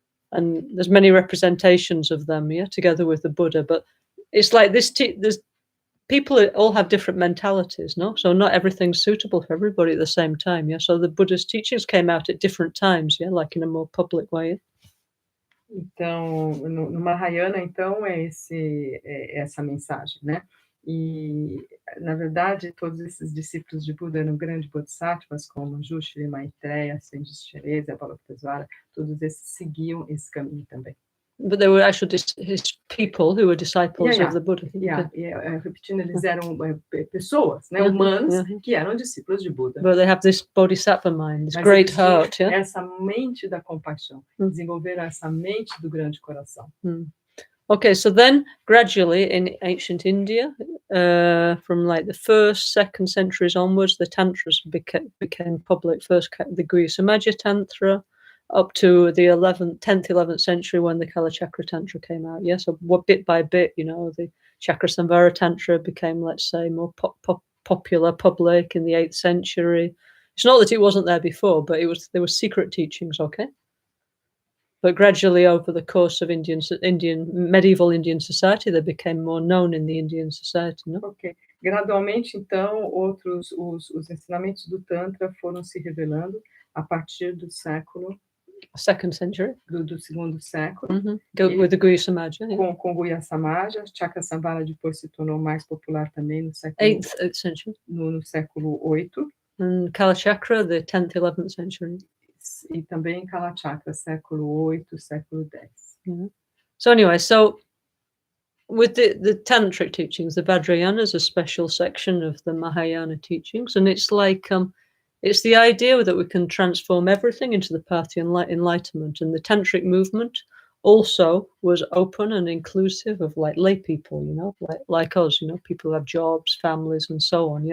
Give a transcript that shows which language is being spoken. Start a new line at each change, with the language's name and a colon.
English: And there's many representations of them, yeah, together with the Buddha. But it's like this. There's people all have different mentalities, no? So not everything's suitable for everybody at the same time, yeah. So the Buddha's teachings came out at different times, yeah, like in a more public way. Yeah?
Portuguese: Então, no Mahayana, então, é essa mensagem, né? E, na verdade, todos esses discípulos de Buda eram grandes Bodhisattvas, como Manjushri, Maitreya, Chenrezig, Avalokiteshvara, todos esses seguiam esse caminho também.
English: But they were actually his people who were disciples of the Buddha.
Portuguese: Repetindo, eles eram pessoas, né, humanos, que eram discípulos de Buda.
English: But they have this Bodhisattva mind, this great heart.
Portuguese: Essa mente da compaixão. Desenvolveram essa mente do grande coração.
English: Okay, so then gradually in ancient India, from like the 1st, 2nd centuries onwards, the tantras became public. First, the Guhya Samaja Tantra, up to the 10th, 11th century when the Kalachakra Tantra came out. Yeah, so bit by bit, you know, the Chakrasamvara Tantra became, let's say, more popular, public in the 8th century. It's not that it wasn't there before, but there were secret teachings, okay? But gradually, over the course of medieval Indian society, they became more known in the Indian society. No? Ok.
Portuguese: Gradualmente, então, os ensinamentos do Tantra foram se revelando a partir do século
English: 2nd century.
Portuguese: Do segundo século.
English: With the Guhya Samaja. Yeah.
Portuguese: Com Guhya Samaja, Chakrasamvara depois se tornou mais popular também no século
English: 8th century.
Portuguese: No século 8.
English: And Kalachakra, the 10th, 11th century.
Portuguese: E também Kalachakra, século 8, século 10.
English: So anyway, with the tantric teachings, the Vajrayana is a special section of the Mahayana teachings, and it's like it's the idea that we can transform everything into the path to enlightenment. And the tantric movement also was open and inclusive of like lay people, you know, like us, you know, people who have jobs, families, and so on.